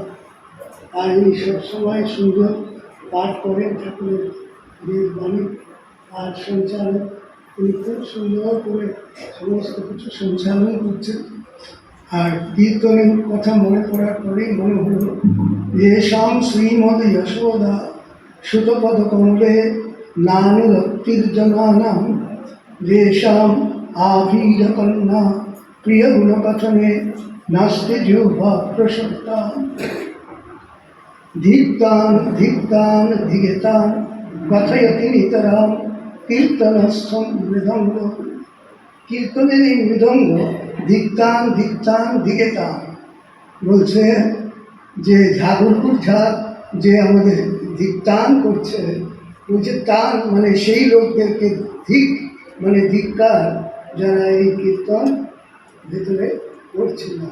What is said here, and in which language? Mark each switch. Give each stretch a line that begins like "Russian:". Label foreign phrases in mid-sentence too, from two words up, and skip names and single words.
Bangla: আর ইনি সবসময় সুন্দর পাঠ করেন ঠাকুরের বাণী, আর সঞ্চালন তিনি খুব সুন্দর করে সমস্ত কিছু সঞ্চালন করছেন। আর কীর্তনের কথা মনে পড়ার পরেই মনে হল
Sanskrit: येषां শ্রীমদ যশোদা সুতপদ কমলে নানুরক্তির্জনানাং येषाम् आभीरकन्या प्रियगुणकथने नास्ति जिह्वा प्रसक्ता धिक्तान् धिक्तान् धिगतान् कथयति नितरां কীর্তনস্থম মৃদঙ্গ।
Bangla: কীর্তনের এই মৃদঙ্গ ধিক্তান ধিক্তান ধিগেতান বলছে যে ঝাগরপুর ঝাড় যে আমাদের ধিক্তান করছে, বলছে তান মানে সেই লোকদেরকে, ধিক মানে ধিক্কার, যারা এই কীর্তন ভেতরে করছে না।